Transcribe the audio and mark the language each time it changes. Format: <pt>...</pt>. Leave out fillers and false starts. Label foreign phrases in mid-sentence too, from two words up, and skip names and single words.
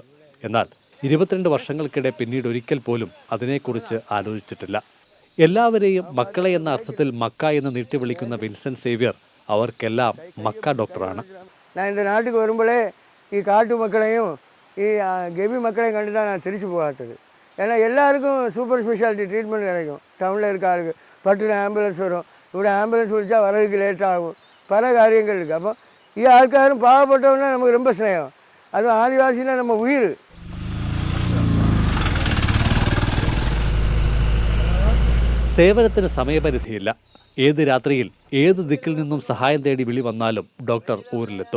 <ml>എന്നാൽ 22 വർഷങ്ങൾക്കിടെ പിന്നീട് ഒരിക്കൽ പോലും അതിനെക്കുറിച്ച് ആലോചിച്ചിട്ടില്ല. എല്ലാവരെയും മക്കളെ എന്ന അർത്ഥത്തിൽ മക്ക എന്ന് നീട്ടി വിളിക്കുന്ന വിൻസെന്റ് സേവ്യർ അവർക്കെല്ലാം മക്ക ഡോക്ടറാണ്. ഞാൻ இந்த നാട്ടിൽ വരുമ്പോഴേ ഈ കാട്ടു മക്കളെയും ഈ ഗവി മക്കളെയും കണ്ടിട്ടാണ് ഞാൻ തിരിച്ചു പോകാത്തത്.</ml> <ta>ஏன்னா எல்லாருக்கும்</ta> <en>super speciality treatment</en> <ta>கிடைக்கும். டவுனில் இருக்க ஆளுக்கு பட்டுன்னு ஆம்புலன்ஸ் வரும்.</ta> <ml>ഇവിടെ ആംബുലൻസ് വിളിച്ചാൽ വരവിക്ക് ലേറ്റാകും. പല കാര്യങ്ങൾ இருக்குது. അപ്പോൾ ഈ ആൾക്കാരും പാവപ്പെട്ടവന്നാൽ നമുക്ക് ரொம்ப സ്നേഹം. അതും ആദിവാസിനെ നമ്മ ഉയിർ. സേവനത്തിന് സമയപരിധിയില്ല. ഏത് രാത്രിയിൽ ഏത് ദിക്കിൽ നിന്നും സഹായം തേടി വിളി വന്നാലും ഡോക്ടർ ഊരിലെത്തും.</ml>